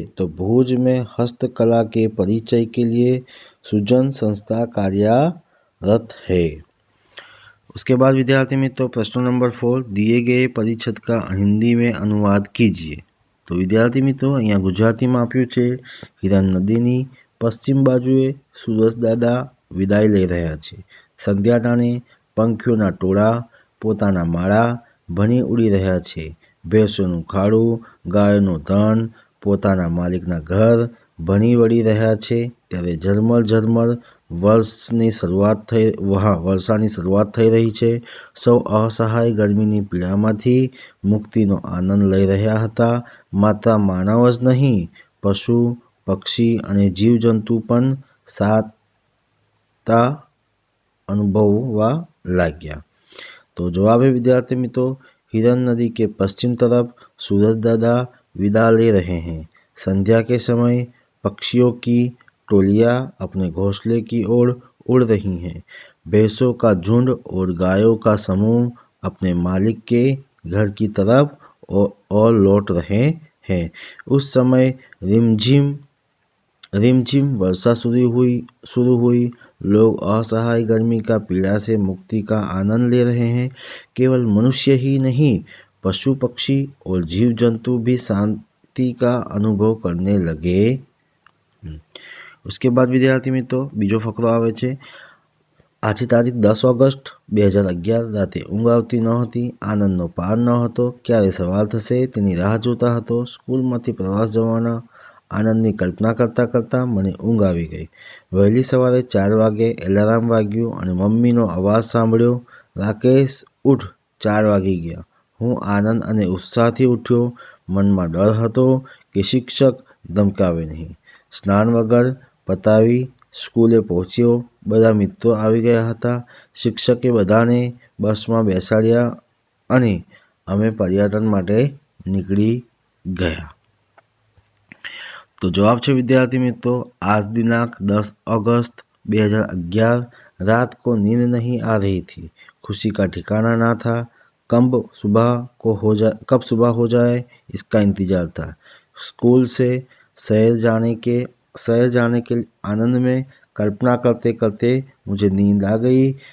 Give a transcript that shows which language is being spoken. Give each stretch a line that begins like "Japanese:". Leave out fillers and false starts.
Hindi: तो भुज में हस्तकला के परिचय के लिए सृजन संस्था कार्यरत है. उसके बाद विद्यार्थी मित्रों प्रश्न नंबर 4, दिए गए परिच्छेद का हिंदी में अनुवाद कीजिए. तो विद्यार्थी मित्रों
Gujarati: અહીંયા ગુજરાતીમાં આપ્યું છે હિરણ નદીની પશ્ચિમ બાજુએ સુરજદાદા વિદાય લઈ રહ્યા છે. સંધ્યા ટાણે પંખીઓના ટોળા પોતાના માળા ભણી ઉડી રહ્યા છે. ભેંસોનું ખાડું, ગાયોનું ધન પોતાના માલિકના ઘર ભણી વળી રહ્યા છે. ત્યારે ઝરમર ઝરમર વર્ષાની શરૂઆત થઈ રહી છે. સૌ અસહાય ગરમીની પીડામાંથી મુક્તિનો આનંદ લઈ રહ્યા હતા. માત્ર માનવ જ નહીં, પશુ, પક્ષી અને જીવજંતુ પણ શાંતતા અનુભવવા લાગ્યા.
Hindi: तो जवाब है विद्यार्थी मित्रों, हिरन नदी के पश्चिम तरफ सूरजदादा विदा ले रहे हैं. संध्या के समय पक्षियों की टोलियां अपने घोंसले की ओर उड़ रही हैं. भैंसों का झुंड और गायों का समूह अपने मालिक के घर की तरफ और लौट रहे हैं. उस समय रिमझिम वर्षा शुरू हुई. लोग असहाय गर्मी का पीड़ा से मुक्ति का आनंद ले रहे हैं. केवल मनुष्य ही नहीं, पशु पक्षी और जीव जंतु भी शांति का अनुभव करने लगे. उसके बाद विद्यार्थी मित्रों
Gujarati: बीजो फकरो आवे छे. आज तारीख 10 ऑगस्ट 2011 राते ઊંઘ આવતી ન હતી. આનંદનો પાર ન હતો. ક્યારે સવાર થશે તેની રાહ જોતા હતો. સ્કૂલમાંથી પ્રવાસ જવાના આનંદની કલ્પના કરતાં કરતાં મને ઊંઘ આવી ગઈ. વહેલી સવારે 4 વાગે એલાર્મ વાગ્યું અને મમ્મીનો અવાજ સાંભળ્યો, રાકેશ ઉઠ, 4 વાગી ગયા. હું આનંદ અને ઉત્સાહથી ઉઠ્યો. મનમાં ડર હતો કે શિક્ષક ધમકાવે નહીં. સ્નાન વગર પતાવી સ્કૂલે પહોંચ્યો. બધા મિત્રો આવી ગયા હતા. શિક્ષકે બધાને બસમાં બેસાડ્યા અને અમે પર્યટન માટે નીકળી ગયા.
Hindi: तो जवाब है विद्यार्थी मित्रों, आज दिनांक 10 अगस्त 2011 रात को नींद नहीं आ रही थी. खुशी का ठिकाना ना था. कब सुबह हो जाए इसका इंतजार था. स्कूल से शहर जाने के आनंद में कल्पना करते करते मुझे नींद आ गई.